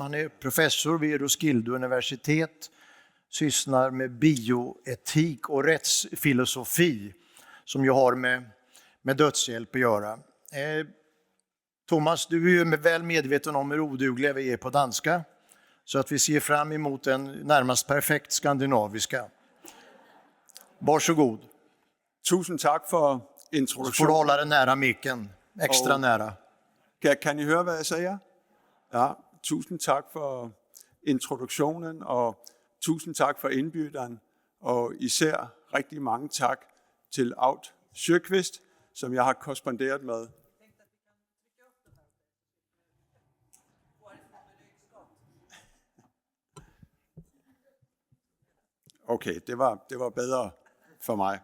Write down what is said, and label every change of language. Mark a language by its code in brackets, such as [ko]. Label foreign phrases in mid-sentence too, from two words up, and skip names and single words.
[sv] Han är professor vid Roskilde universitet, sysslar med bioetik och rättsfilosofi som ju har med dödshjälp att göra. Thomas, du är ju väl medveten om hur odugliga vi är på danska, så att vi ser fram emot en närmast perfekt skandinaviska. Varsågod. [da] Tusind tak for [sv] Så får du [da] introduktionen. [sv] hålla den nära micken, extra nära. [da] Kan ni høre, hvad jeg siger? Ja, tusind tak for introduktionen, og tusind tak for indbyderen, og især rigtig mange tak til Aud Sjøkvist, som jeg har korresponderet med. Okay, det var bedre for mig.